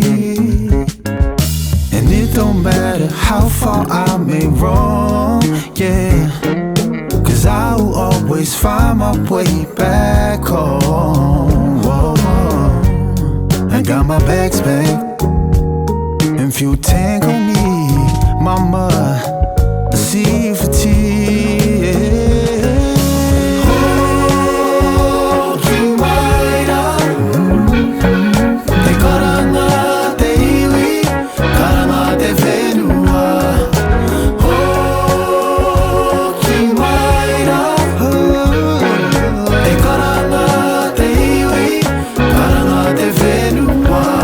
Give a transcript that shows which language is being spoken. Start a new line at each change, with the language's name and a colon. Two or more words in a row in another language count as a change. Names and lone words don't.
English: And it don't matter how far I may roam, yeah, 'cause I will always find my way back home. Whoa, whoa. I got my bags packed and fuel tank on me, mama, see for tea, yeah.
Māori: Hoki mai rā, te karanga te iwi, karanga te whenua. Hoki mai rā, te karanga te iwi, karanga te whenua.